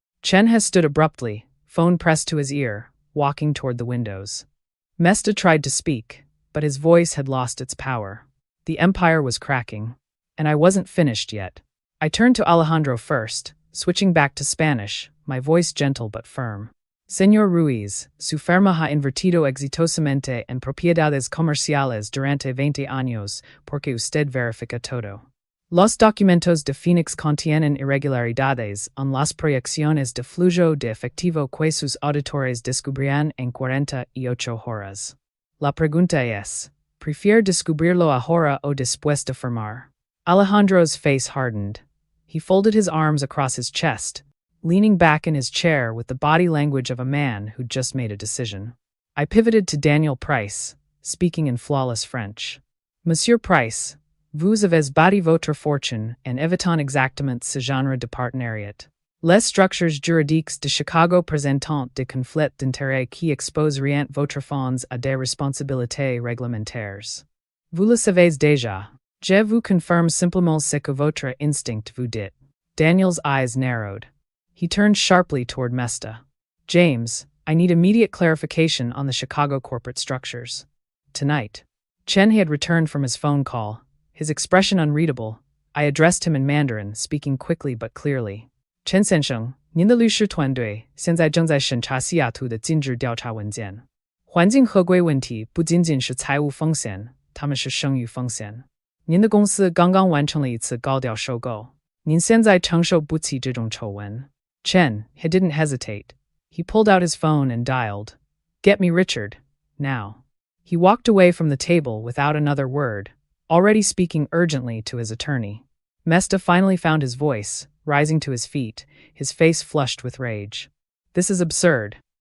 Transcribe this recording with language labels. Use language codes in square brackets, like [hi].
[en] Has stood abruptly, phone pressed to his ear, walking toward the windows. Mesta tried to speak, but his voice had lost its power. The empire was cracking. And I wasn't finished yet. I turned to Alejandro first, switching back to Spanish, my voice gentle but firm. [es] "Señor Ruiz, su firma ha invertido exitosamente en propiedades comerciales durante 20 años porque usted verifica todo. Los documentos de Phoenix contienen irregularidades en las proyecciones de flujo de efectivo que sus auditores descubrirán en 48 horas. La pregunta es, ¿prefiere descubrirlo ahora o después de firmar?" [en] Alejandro's face hardened. He folded his arms across his chest, leaning back in his chair with the body language of a man who'd just made a decision. I pivoted to Daniel Price, speaking in flawless French. [fr] "Monsieur Price, vous avez bâti votre fortune en évitant exactement ce genre de partenariat. Les structures juridiques de Chicago présentent des conflits d'intérêts qui exposeraient votre fonds à des responsabilités réglementaires. Vous le savez déjà. Je vous confirme simplement ce que votre instinct vous dit." [en] Daniel's eyes narrowed. He turned sharply toward Mesta. "James, I need immediate clarification on the Chicago corporate structures. Tonight." Chen had returned from his phone call, his expression unreadable. I addressed him in Mandarin, speaking quickly but clearly. [zh] "Chen Sensheng,您的律师团队现在正在审查西雅图的禁止调查文件。环境合规问题不仅仅是财务风险，它们是声誉风险。您的公司刚刚完成了一次高调收购，您现在承受不起这种丑闻." [en] He didn't hesitate. He pulled out his phone and dialed. "Get me Richard. Now." He walked away from the table without another word, already speaking urgently to his attorney. Mesta finally found his voice, rising to his feet, his face flushed with rage. This is absurd.